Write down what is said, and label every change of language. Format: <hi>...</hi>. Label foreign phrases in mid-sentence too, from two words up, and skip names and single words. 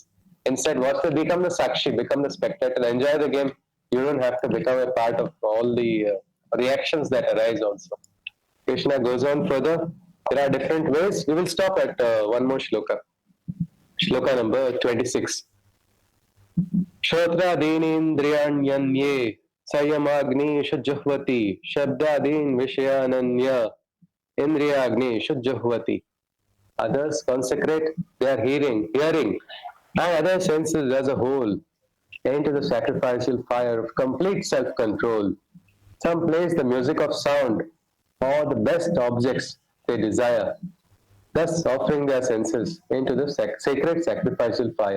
<en>Instead, what to become the sakshi, become the spectator, enjoy the game. You don't have to become a part of all the reactions that arise also. Krishna goes on further. There are different ways. We will stop at one more shloka. Shloka number 26.</en> <sa>श्रोत्रादीनीन्द्रियाण्यन्ये संयमाग्निषु जुह्वति शब्दादीन्विषयानन्य इन्द्रियाग्निषु जुह्वति.</sa> <en>Others consecrate their hearing, and other senses as a whole into the sacrificial fire of complete self-control. Some place the music of sound or the best objects they desire, thus offering their senses into the sacred sacrificial fire.</en>